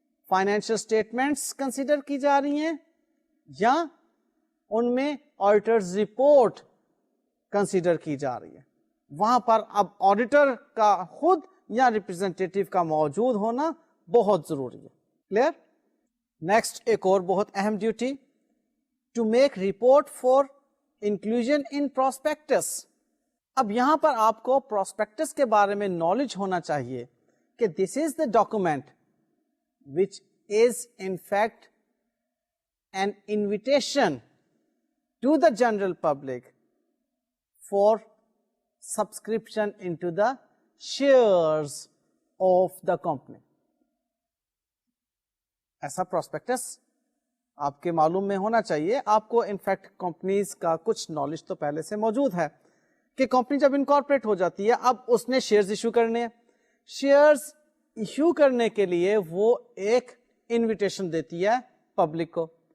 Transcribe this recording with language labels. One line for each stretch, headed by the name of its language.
Urdu: Financial statements consider کی جا رہی ہیں یا ان میں آڈیٹرز رپورٹ کنسیڈر کی جا رہی ہے. وہاں پر اب آڈیٹر کا خود یا ریپرزینٹیٹیو کا موجود ہونا بہت ضروری ہے.
English: Clear? Next
Urdu: ایک اور بہت اہم
English: Duty to make report for inclusion in prospectus.
Urdu: اب یہاں پر آپ کو پراسپیکٹس کے بارے میں نالج ہونا چاہیے کہ
English: This is the document which is in fact an invitation to the general public for subscription into the shares of the company.
Urdu: ایسا پراسپیکٹس آپ کے معلوم میں ہونا چاہیے. آپ کو انفیکٹ کمپنیز کا کچھ نالج تو پہلے سے موجود ہے کہ کمپنی جب انکارپوریٹ ہو جاتی ہے اب اس نے شیئرز ایشو کرنے ہیں. شیئرز ایشو کرنے کے لیے وہ ایک انویٹیشن دیتی ہے پبلک کو.